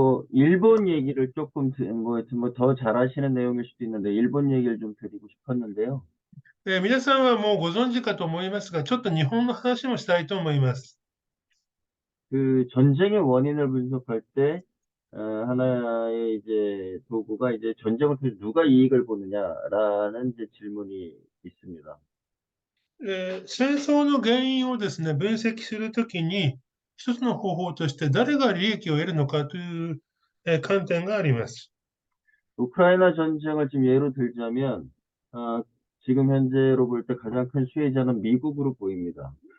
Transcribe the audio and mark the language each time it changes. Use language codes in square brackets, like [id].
[ko] 일본 얘기를 조금, 더 잘 아시는 내용일 수도 있는데, 일본 얘기를 좀 드리고 싶었는데요. [ja] 皆さんはもうご存知かと思いますが、ちょっと日本の話もしたいと思います。 [ko] 전쟁의 원인을 분석할 때, 하나의 이제 도구가 이제 전쟁을 통해서 누가 이익을 보느냐라는 이제 질문이 있습니다. [ja] 戦争の原因をですね、分析するときに、一つの方法として誰が利益を得るのかという、観点があります。 [ko] 우크라이나 전쟁을 지금 예로 들자면, 지금 현재로 볼 때 가장 큰 수혜자는 미국으로 보입니다.